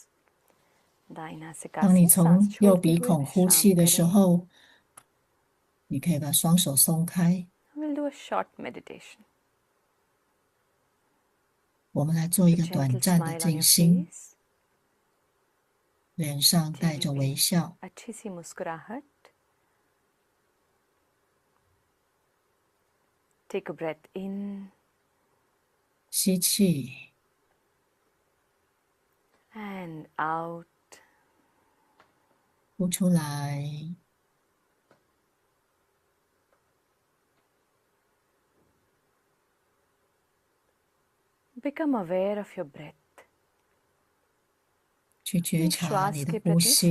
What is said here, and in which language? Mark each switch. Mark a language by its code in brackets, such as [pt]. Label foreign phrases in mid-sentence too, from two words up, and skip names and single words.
[hi] दाएं नासिका [zh] 当你 [hi] से सांस [zh] 从右 [hi] छोड़ते [zh] 鼻 [hi] हुए [zh] 孔呼 [hi] विश्राम [zh] 气的时 [hi] करें. [zh] 候，你可以把双手松开。 [en] We'll do a short meditation. [zh] 我们来做一 [en] A [zh] 个短 [en] gentle [zh] 暂的 [en] smile on [zh] 静 [en] your [zh] 心， [en] face. [zh] 脸上带着 [hi] चेहरे [zh] 微 [hi] पे [zh] 笑。 [hi] अच्छी सी मुस्कुराहट. [en] Take a breath in [zh] 吸气 [en] and out. [zh] 呼出来， [en] Become aware of your breath. [zh] 去觉察 [hi] श्वास [zh] 你 [hi] के [zh] 的呼 [hi] प्रति [zh] 吸。